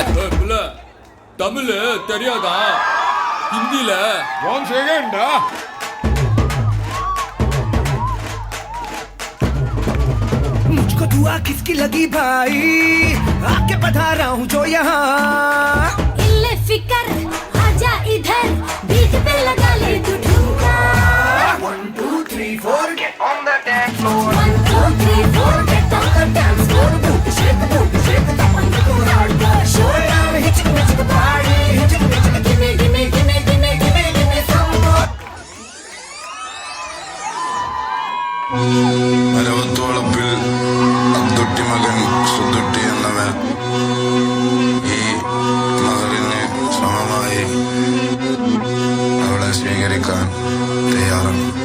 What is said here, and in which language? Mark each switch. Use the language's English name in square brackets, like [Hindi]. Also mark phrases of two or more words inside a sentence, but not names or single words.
[Tamil] தமிழ் தெரியாதா? ஹிந்தில [Hindi] मुझको दुआ किसकी लगी भाई आके बता रहा हूँ जो यहाँ इल्ले फिकर आजा इधर बीट पे लगा ले तू ठुमका [English] 1 2 3 4 get on the dance floor 1 2 3 4 get on the dance floor shake the top and go hard show down hit the party hit the give me some more [Malayalam] അരവത്തോളപ്പിൽ അബ്ദുട്ടി മകൻ സുദുട്ടി എന്നവൻ ഈ മകളിന് സമമായി അവളെ സ്വീകരിക്കാൻ തയ്യാറാണ്.